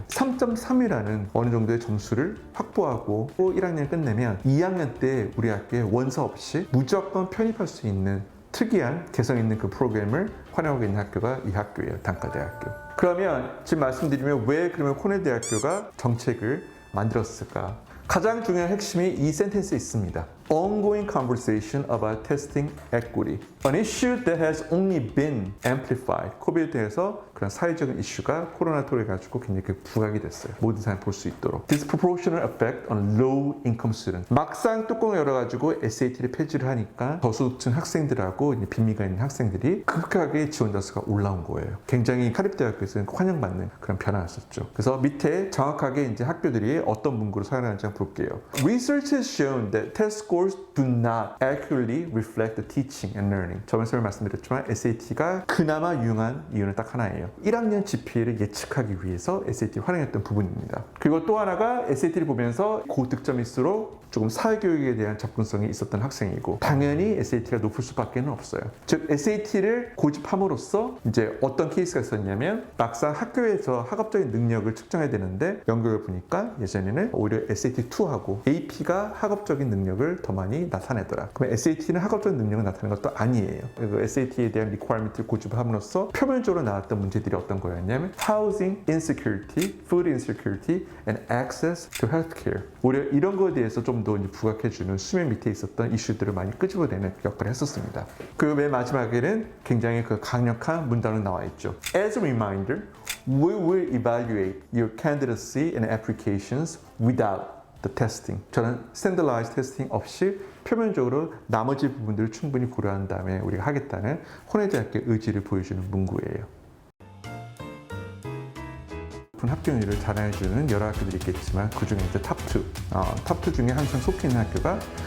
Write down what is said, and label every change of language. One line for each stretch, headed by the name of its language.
Korean: 3.3이라는 어느 정도의 점수를 확보하고 1학년 끝내면 2학년 때 우리 학교에 원서 없이 무조건 편입할 수 있는 특이한 개성 있는 그 프로그램을 활용하고 있는 학교가 이 학교예요. 단과대학교. 그러면 지금 말씀드리면 왜 그러면 코넬 대학교가 정책을 만들었을까? 가장 중요한 핵심이 이 센텐스에 있습니다.
English: Ongoing conversation about testing equity. An issue that has only been amplified.
Korean: 코비드에 대해서 그런 사회적인 이슈가 코로나 토로 가지고 굉장히 부각이 됐어요. 모든 사람이 볼 수 있도록.
English: Disproportionate effect on low income students.
Korean: 막상 뚜껑을 열어가지고 SAT를 폐지를 하니까 저소득층 학생들하고 빈미가 있는 학생들이 급격하게 지원 자수가 올라온 거예요. 굉장히 카리브대학교에서는 환영받는 그런 변화였었죠. 그래서 밑에 정확하게 이제 학교들이 어떤 문구를 사용하는지 한번 볼게요.
English: Research has shown that test scores do not accurately reflect the teaching and learning.
Korean: 저번에 말씀드렸지만 SAT가 그나마 유용한 이유는 딱 하나예요. 1학년 GPA를 예측하기 위해서 SAT 활용했던 부분입니다. 그리고 또 하나가 SAT를 보면서 고득점일수록 조금 사회교육에 대한 접근성이 있었던 학생이고 당연히 SAT가 높을 수밖에 없어요. 즉 SAT를 고집함으로써 이제 어떤 케이스가 있었냐면 막상 학교에서 학업적인 능력을 측정해야 되는데 연구를 보니까 예전에는 오히려 SAT2하고 AP가 학업적인 능력을 더 많이 나타내더라. 그러면 SAT는 학업적인 능력을 나타내는 것도 아니에요. 그리고 SAT에 대한 리퀘어먼트를 고집함으로써 표면적으로 나왔던 문제들이 어떤 거였냐면
English: housing insecurity, food insecurity, and access to healthcare.
Korean: 오히려 이런 거에 대해서 좀 더 부각해주는 수면 밑에 있었던 이슈들을 많이 끄집어내는 역할을 했었습니다. 그 맨 마지막에는 굉장히 그 강력한 문단으로 나와 있죠.
English: As a reminder, we will evaluate your candidacy and applications without the testing.
Korean: 저는 standardized testing 없이 표면적으로 나머지 부분들을 충분히 고려한 다음에 우리가 하겠다는 코넬 대학교의 의지를 보여주는 문구예요. 합격률을 자랑해주는 여러 학교들이 있겠지만 그 중에 이제 탑2 중에 항상 속해 있는 학교가